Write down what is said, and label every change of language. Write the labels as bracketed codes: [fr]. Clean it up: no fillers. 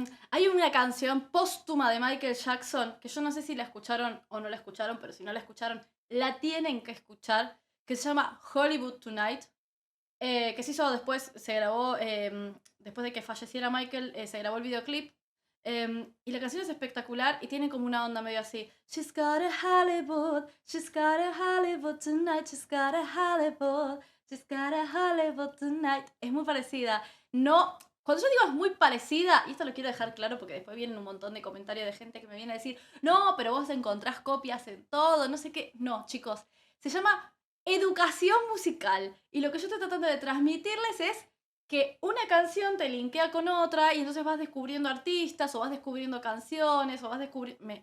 [es] Hay una canción póstuma de Michael Jackson que yo no sé si la escucharon o no la escucharon, pero si no la escucharon, la tienen que escuchar, que se llama Hollywood Tonight, que se hizo después, se grabó, después de que falleciera Michael, se grabó el videoclip. Y la canción es espectacular y tiene como una onda medio así. [en] She's got a Hollywood tonight, she's got a Hollywood, she's got a Hollywood tonight. [es] Es muy parecida. No, cuando yo digo es muy parecida, y esto lo quiero dejar claro porque después vienen un montón de comentarios de gente que me viene a decir, no, pero vos encontrás copias en todo, no sé qué. No, chicos, se llama educación musical. Y lo que yo estoy tratando de transmitirles es que una canción te linkea con otra y entonces vas descubriendo artistas o vas descubriendo canciones o vas descubriendo...